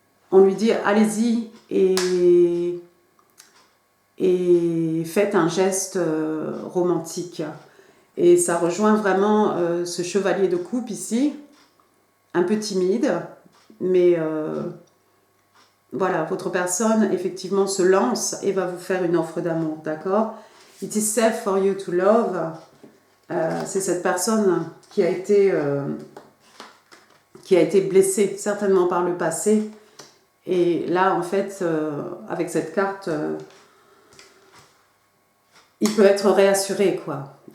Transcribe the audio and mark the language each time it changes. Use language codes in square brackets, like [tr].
[fr] On lui dit allez-y et faites un geste romantique. Et ça rejoint vraiment ce chevalier de coupe ici, un peu timide, mais voilà, votre personne effectivement se lance et va vous faire une offre d'amour, d'accord? [en] It is safe for you to love. [fr] C'est cette personne qui a été blessée certainement par le passé. Et là, en fait, avec cette carte, il peut être réassuré, quoi.